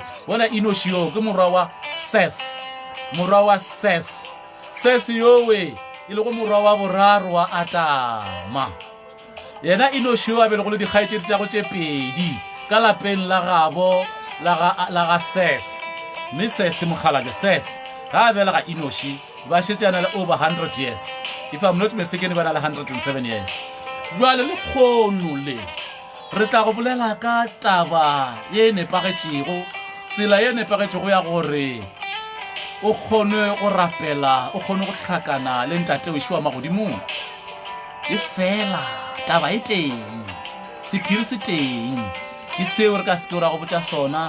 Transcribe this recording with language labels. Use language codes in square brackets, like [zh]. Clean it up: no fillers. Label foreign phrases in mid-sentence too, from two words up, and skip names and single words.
[nso] Bona Enosh yo ke morwa wa Seth yowe e le go morwa wa boraro wa Atama. Yena Enosh yo a bele go le dikgaetšedi tša go tše pedi ka lapeng la gabo la ga Seth, mme Seth mokgalabje Seth ga a bela ga Enosh ba šetše yana le [en] over 100 years, if I'm not mistaken [nso] ba na le [en] 107 years. [nso] Jwale le kgono le re tla go bolela ka taba ye nepagetšego, tsela ye nepagetšego ya gore o kgone go rapela, o kgone go tlhakana le ntate o šiwa magodimong. E fela taba e teng, sephiri se teng, ke seo re ka seke ra go botša sona.